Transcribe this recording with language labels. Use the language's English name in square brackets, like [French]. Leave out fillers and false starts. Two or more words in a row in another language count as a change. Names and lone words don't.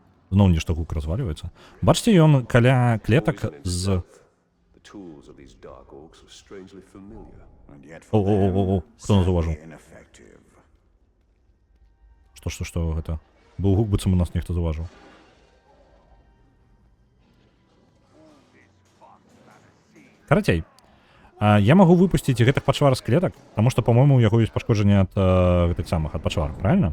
[Belarusian] Зноў нешта гук развальваецца. Бачыце, ён каля клетак [English] Poison [Belarusian] з... [English] itself. The tools of these dark orcs are strangely familiar. And yet [Belarusian] О, хто нас заўважыў? [English] ineffective. [Belarusian] Што гэта? Быў гук, быццам у нас нехта заўважыў. Карацей, я магу выпусціць гэтых пачвар з клетак, таму што, па-мойму, у яго ёсць пашкоджанне ад гэтых самых, ад пачвар, правильно?